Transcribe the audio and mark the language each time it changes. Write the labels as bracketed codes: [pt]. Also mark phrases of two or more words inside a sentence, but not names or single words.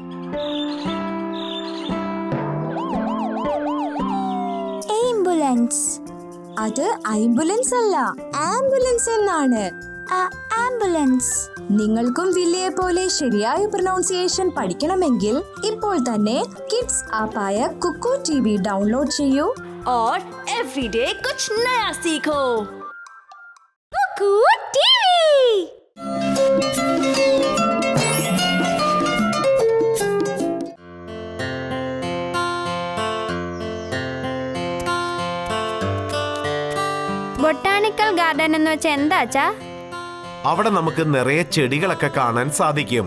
[ml] ആംബുലൻസ്. അത് ആംബുലൻസ് അല്ല, ആംബുലൻസ് എന്നാണ്. ആംബുലൻസ്. നിങ്ങൾക്കും വില്ലയെ പോലെ ശരിയായ പ്രൊനൗൺസിയേഷൻ പഠിക്കണമെങ്കിൽ ഇപ്പോൾ തന്നെ കിഡ്സ് ആപ്പായ കുക്കു टीवी डाउनलोड ചെയ്യൂ [hi] और एवरीडे कुछ नया सीखो। कुकू टीवी। [en] botanical garden [ml] എന്ന് വെച്ചാൽ എന്താ അച്ഛാ? അവിടെ നമുക്ക് നിറയെ ചെടികളൊക്കെ കാണാൻ സാധിക്കും.